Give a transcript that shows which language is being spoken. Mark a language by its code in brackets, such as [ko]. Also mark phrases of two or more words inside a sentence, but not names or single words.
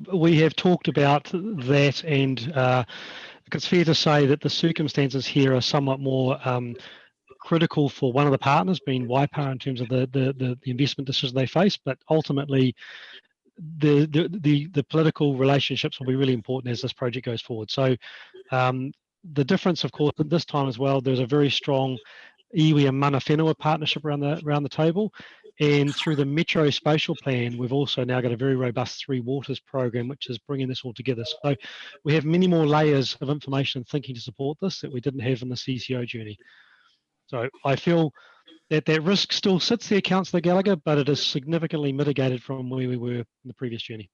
[en] We have talked about that, and it's fair to say that the circumstances here are somewhat more critical for one of the partners, being Waipawa, in terms of the investment decisions they face, but ultimately the political relationships will be really important as this project goes forward. So the difference, of course, at this time as well, there's a very strong iwi and [mi] mana whenua [en] partnership around the table, and through the Metro Spatial Plan, we've also now got a very robust Three Waters program, which is bringing this all together. So we have many more layers of information and thinking to support this that we didn't have in the CCO journey. So I feel that that risk still sits there, Councillor Gallagher, but it is significantly mitigated from where we were in the previous journey.